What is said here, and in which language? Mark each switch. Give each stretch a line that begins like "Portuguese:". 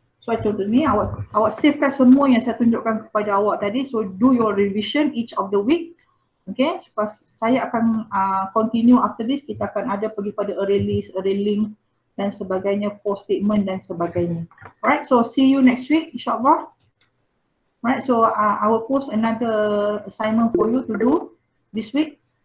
Malay: So contoh ni awak savekan semua yang saya tunjukkan kepada awak tadi.
English: So do your revision each of the week.
Malay: Okay, saya akan
English: continue after this.
Malay: Kita akan ada pergi pada array list, array link dan sebagainya, post statement dan sebagainya.
English: Alright, so see you next week insyaAllah. Alright, so I will post another assignment for you to do this week.